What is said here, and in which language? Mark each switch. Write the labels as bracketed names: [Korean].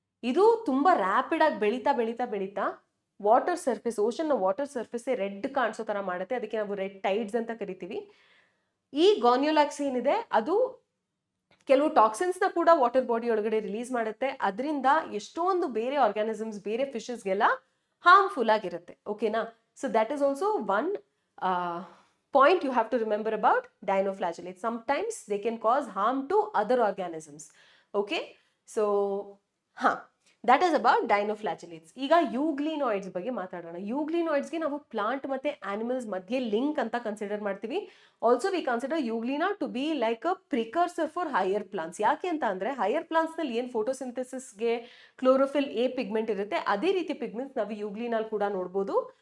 [Kannada] ಇದು ತುಂಬಾ ರ್ಯಾಪಿಡ್ ಆಗಿ ಬೆಳೀತಾ ಬೆಳೀತಾ ಬೆಳೀತಾ ವಾಟರ್ ಸರ್ಫೇಸ್, ಓಷನ್ ನ ವಾಟರ್ ಸರ್ಫೇಸ್ ರೆಡ್ ಕಾಣಿಸೋ ತರ ಮಾಡುತ್ತೆ. ಅದಕ್ಕೆ ನಾವು ರೆಡ್ ಟೈಡ್ಸ್ ಅಂತ ಕರಿತೀವಿ. ಈ ಗಾನ್ಯೋಲ್ಯಾಕ್ಸ್ ಏನಿದೆ ಅದು ಕೆಲವು ಟಾಕ್ಸಿನ್ಸ್ ನ ಕೂಡ ವಾಟರ್ ಬಾಡಿ ಒಳಗಡೆ ರಿಲೀಸ್ ಮಾಡುತ್ತೆ. ಅದರಿಂದ ಎಷ್ಟೊಂದು ಬೇರೆ ಆರ್ಗ್ಯಾನಿಸಮ್ಸ್, ಬೇರೆ ಫಿಶಸ್ಗೆಲ್ಲ ಹಾರ್ಮ್ಫುಲ್ ಆಗಿರುತ್ತೆ. [English] ಓಕೆನಾ, so that is also one point you have to remember about dinoflagellates. Sometimes they can cause harm to other organisms. Okay, so that is about dinoflagellates. [Kannada] ಈಗ ಯೂಗ್ಲಿನಾಯ್ಡ್ಸ್ ಬಗ್ಗೆ ಮಾತಾಡೋಣ. ಯೂಗ್ಲಿನಾಯ್ಡ್ಸ್ಗೆ ನಾವು ಪ್ಲಾಂಟ್ ಮತ್ತೆ ಆನಿಮಲ್ಸ್ ಮಧ್ಯೆ ಲಿಂಕ್ ಅಂತ ಕನ್ಸಿಡರ್ ಮಾಡ್ತೀವಿ. [English] Also we consider euglena to be like a precursor for higher plants. [Kannada] ಯಾಕೆ ಅಂತ ಅಂದ್ರೆ ಹೈಯರ್ ಪ್ಲಾಂಟ್ಸ್ ನಲ್ಲಿ ಏನ್ ಫೋಟೋಸಿಂಥೆಸಿಸ್ಗೆ ಕ್ಲೋರೋಫಿಲ್ ಎ ಪಿಗ್ಮೆಂಟ್ ಇರುತ್ತೆ, ಅದೇ ರೀತಿ ಪಿಗ್ಮೆಂಟ್ಸ್ ನಾವು ಯೂಗ್ಲಿನಲ್ಲಿ ಕೂಡ ನೋಡ್ಬೋದು.